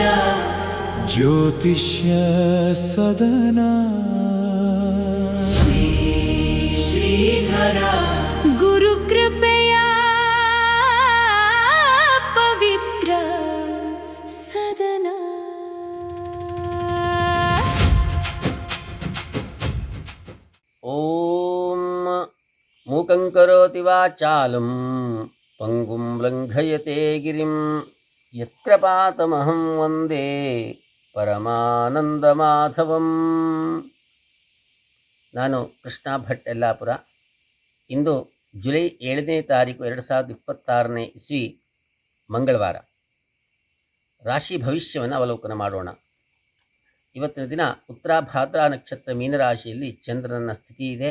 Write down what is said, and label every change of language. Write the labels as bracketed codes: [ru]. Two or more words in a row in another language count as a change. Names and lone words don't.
[kn] ಜ್ಯೋತಿಷ್ಯ ಸದನ ಶ್ರೀಧರ ಗುರುಕೃಪೆಯ ಪವಿತ್ರ ಸದನ. [sa] ಓಂ ಮೂಕಂ ಕರೋತಿ ವಾಚಾಲಂ ಪಂಗುಂ ಲಂಘಯತೆ ಗಿರಿಂ ಯತ್ಪ್ರಪಾತಮಹಂ ವಂದೇ ಪರಮಾನಂದಮಾಧವಂ. [kn] ನಾನು ಕೃಷ್ಣ ಭಟ್ ಯಲ್ಲಾಪುರ. ಇಂದು ಜುಲೈ 7ನೇ ತಾರೀಕು 2026ನೇ ಇಸ್ವಿ ಮಂಗಳವಾರ. ರಾಶಿ ಭವಿಷ್ಯವನ್ನು ಅವಲೋಕನ ಮಾಡೋಣ. ಇವತ್ತಿನ ದಿನ ಉತ್ತರಾಭಾದ್ರಾ ನಕ್ಷತ್ರ ಮೀನರಾಶಿಯಲ್ಲಿ ಚಂದ್ರನ ಸ್ಥಿತಿ ಇದೆ.